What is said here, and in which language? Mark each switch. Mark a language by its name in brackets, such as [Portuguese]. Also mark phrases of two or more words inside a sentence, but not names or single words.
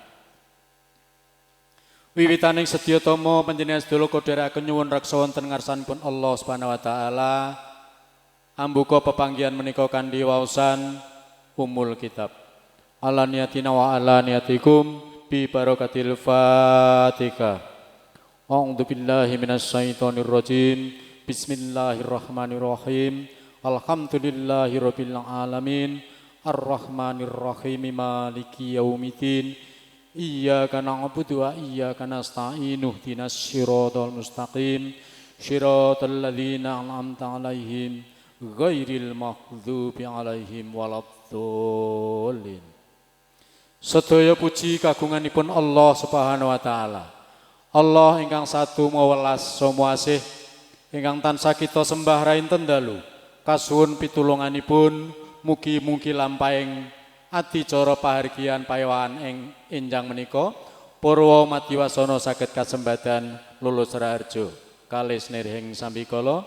[Javanese] Wiwitaning sedya tama panjenengan sedaya kodheraken nyuwun reksa wonten ngarsanipun [Arabic] الله سبحانه وتعالى. [Javanese] Ambuka pepanggihan menika kanthi waosan [Arabic] أم الكتاب. على نيتنا وعلى نيتكم ببركة الفاتحة. أعوذ بالله من الشيطان الرجيم. بسم الله الرحمن الرحيم. الحمد لله رب العالمين. الرحمن الرحيم. مالك يوم الدين. إياك نعبد وإياك نستعين. اهدنا الصراط المستقيم. صراط الذين أنعمت عليهم غير المغضوب عليهم ولا الضالين. [Javanese] Sedaya puji kagunganipun [Arabic] الله سبحانه وتعالى. [Javanese] Allah ingkang satu mawelas saha asih ingkang tansah kita sembah rainten dalu. Kasuwun pitulunganipun mugi-mugi lampahing adicara pahargyan paewahan ing enjang menika Purwa Madiwasana saged kasembadan lulus raharja kalis nirhing sambikala.